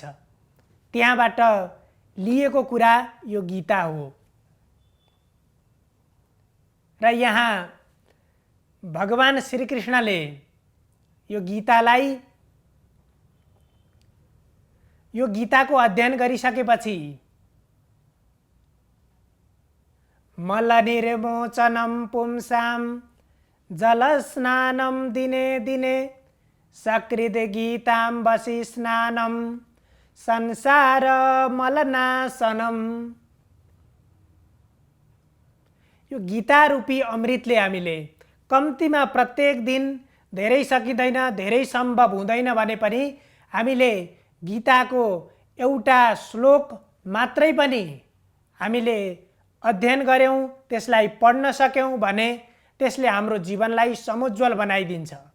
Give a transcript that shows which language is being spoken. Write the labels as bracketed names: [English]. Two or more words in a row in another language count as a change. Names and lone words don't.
[Nepali] त्यहाँबाट लिएको कुरा यो गीता हो। र यहाँ भगवान श्रीकृष्णले यो गीताको अध्ययन गरिसकेपछि [Sanskrit] मलनिर्मोचनं पुंसां जलस्नानं दिने दिने सकृद गीतां वसि स्नानं संसार मलनाशनम। [Nepali] यो गीता रूपी अमृतले हामीले कम्तीमा प्रत्येक दिन धेरै सकिँदैन, धेरै सम्भव हुँदैन भने पनि हामीले गीताको एउटा श्लोक मात्रै पनि हामीले अध्ययन गर्यौं, त्यसलाई पढ्न सक्यौं भने त्यसले हाम्रो जीवनलाई समुज्वल बनाइदिन्छ।